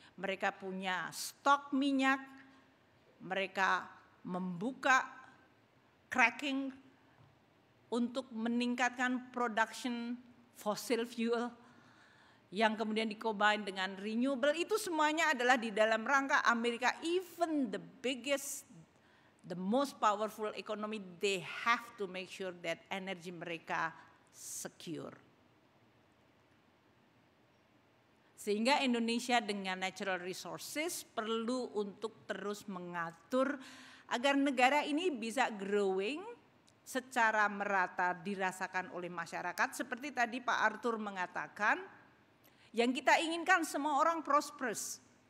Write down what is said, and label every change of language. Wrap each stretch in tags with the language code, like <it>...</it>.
<id>Mereka punya stok minyak, mereka membuka cracking untuk meningkatkan production fossil fuel yang kemudian dikombin dengan renewable. Itu semuanya adalah di dalam rangka Amerika.</id> <en>Even the biggest, the most powerful economy, they have to make sure that</en> <id>energi mereka</id> <en>secure.</en> <id>Sehingga Indonesia dengan natural resources perlu untuk terus mengatur agar negara ini bisa growing secara merata dirasakan oleh masyarakat. Seperti tadi Pak Arthur mengatakan, yang kita inginkan semua orang prosperous.</id>